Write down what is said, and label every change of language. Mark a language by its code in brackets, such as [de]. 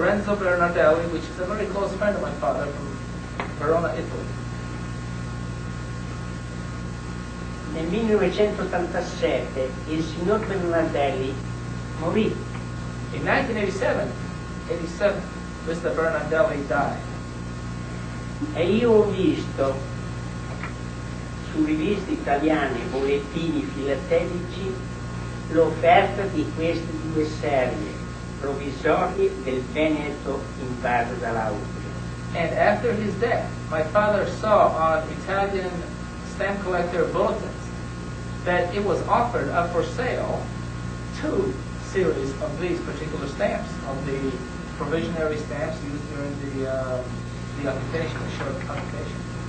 [en] Renzo Bernardelli, which is a very close friend of my father from Verona, Italy. [it] Nel 1987 il signor Bernardelli morì. [en] In 1987, Mr. Bernardelli died. [it] E io ho visto su riviste italiane, bollettini filatelici, l'offerta di queste 2 serie provvisorie del Veneto invaso dall'Austria. [en] And after his death, my father saw on Italian stamp collector bulletins that it was offered up for sale 2 series of these particular stamps, of the provisionary stamps used during the occupation, the short occupation.